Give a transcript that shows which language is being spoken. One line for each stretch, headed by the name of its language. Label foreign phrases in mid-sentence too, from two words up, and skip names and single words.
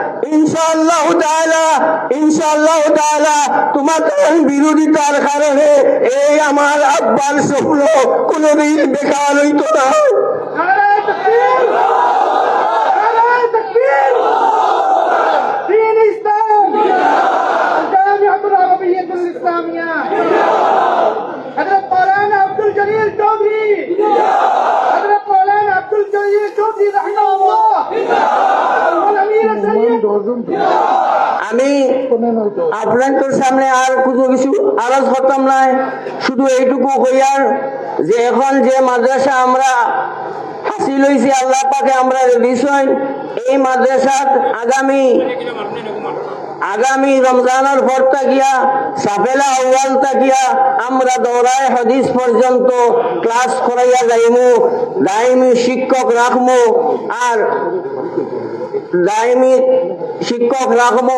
Arabic: إن شاء الله تعالى
Bangla: তোমাদের বিরোধিতার কারণে এই আমার আব্বার স্বপ্ন কোনদিন বেকার হইত না।
Arabic: حضرت مولانا عبد الجليل چودھری حضرت مولانا عبد الجليل چودھری رحمه الله والامير السيد
Bangla: আমি আপনাদের সামনে আর কোনো কিছু আলোচ করতাম না, শুধু এইটুকু কইয়ার যে এখন যে মাদ্রাসা আমরা হাসিল হয়েছি আল্লাহ পাকে আমরা দিছেন এই মাদ্রাসাত আগামী রমজানের পর তাকিয়া সাফেলা আউয়াল তাকিয়া আমরা দৌড়ায় হাদিস পর্যন্ত ক্লাস করাইয়া যাইমু, দাইমি শিক্ষক রাখমু আর দাইমি শিক্ষক রাখবো।